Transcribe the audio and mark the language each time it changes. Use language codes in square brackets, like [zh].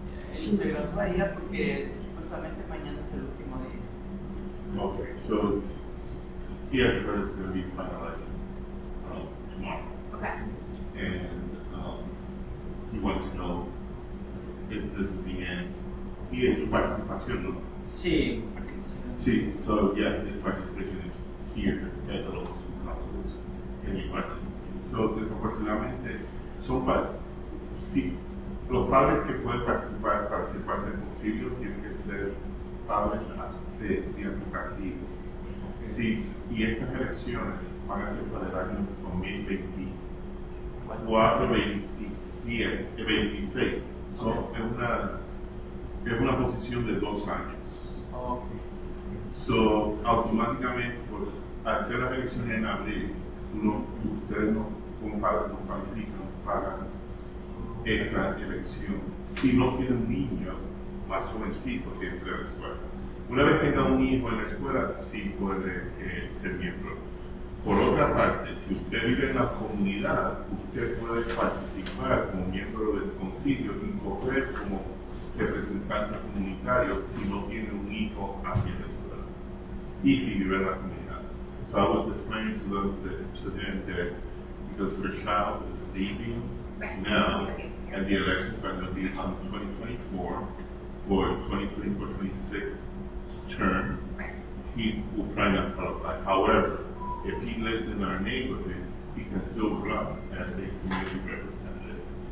[es] Se gradúa ella porque supuestamente mañana es el último día. [en] Okay, so he has heard it's going to be finalized tomorrow. Okay. And he wanted to know if this is the end. [es] Y en su participación, ¿no? Sí. [en] Sí, so yeah, his participation is here at the local school councils and he participates. [es] So desafortunadamente son sí, los padres que pueden participar para ser parte del concilio tienen que ser padres de estudiantes activos. Sí, y estas elecciones van a ser para el año 2024, 26. So, es una posición de 2 años. [en] Okay. [es] So, automáticamente, pues, al hacer las elecciones en abril, ustedes como padres no califican para esta elección. Si no tienen un niño más jovencito que entre a la escuela. Una vez tenga un hijo en la escuela, sí puede ser miembro. Por otra parte, si usted vive en la comunidad, usted puede participar como miembro del concilio y correr como representante comunitario si no tiene un hijo aquí en la escuela y si vive en la comunidad. [en] So I was explaining to them that because her child is leaving now and the elections are going to be on 2024 for 2024-26 term, he will probably not qualify. However, if he lives in our neighborhood, he can still run as a community representative.